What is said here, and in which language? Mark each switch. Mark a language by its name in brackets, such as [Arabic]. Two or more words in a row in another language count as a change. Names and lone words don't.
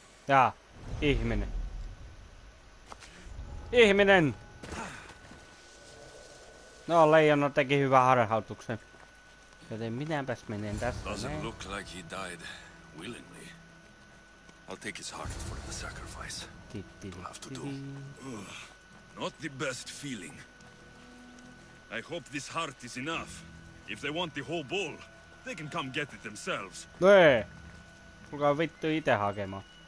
[Finnish] Jaa, ihminen. Ihminen! No, leijona teki hyvän harhautuksen. Joten minäpäs menen tästä [English] Doesn't [Finnish] näin. [English] look like he died willingly. I'll take his heart for the sacrifice. It'll have to do. Not the best feeling. I hope this heart is enough. If they want the whole bull, they can come get it themselves. [Finnish] No ei. Tulkaa vittu ite hakemaan.